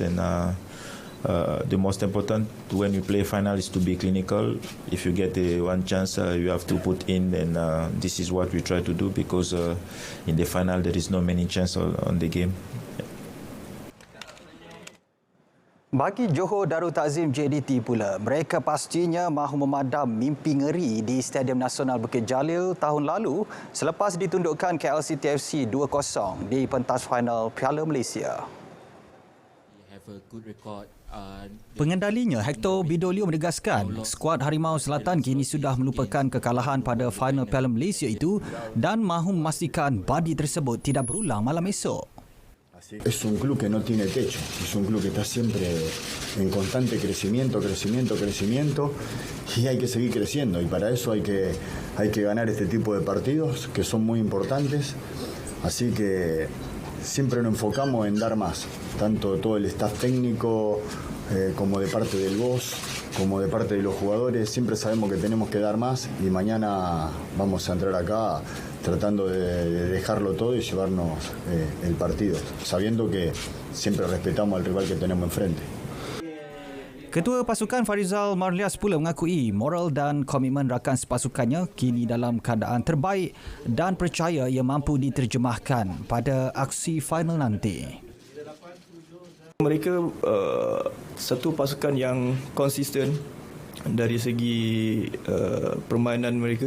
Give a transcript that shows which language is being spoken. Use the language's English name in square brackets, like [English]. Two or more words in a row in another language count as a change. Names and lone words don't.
[English] And the most important when you play final is to be clinical. If you get one chance, you have to put in, and this is what we try to do, because in the final there is no many chance on the game. [Malay] Bagi Johor Darul Takzim JDT pula, mereka pastinya mahu memadam mimpi ngeri di Stadium Nasional Bukit Jalil tahun lalu selepas ditundukkan KLC TFC 2-0 di pentas final Piala Malaysia. Pengendalinya Hector Bidolio menegaskan skuad Harimau Selatan kini sudah melupakan kekalahan pada final Piala Malaysia itu dan mahu memastikan badi tersebut tidak berulang malam esok. [Spanish] Es un club que no tiene techo, es un club que está siempre en constante crecimiento y hay que seguir creciendo y para eso hay que ganar este tipo de partidos que son muy importantes, así que siempre nos enfocamos en dar más, tanto todo el staff técnico como de parte del boss, como de parte de los jugadores, siempre sabemos que tenemos que dar más y mañana vamos a entrar acá tratando de dejarlo todo y llevarnos el partido, sabiendo que siempre respetamos al rival que tenemos enfrente. [Malay] Ketua pasukan Farizal Marlias pula mengakui moral dan komitmen rakan sepasukannya kini dalam keadaan terbaik dan percaya ia mampu diterjemahkan pada aksi final nanti. Mereka satu pasukan yang konsisten dari segi permainan mereka.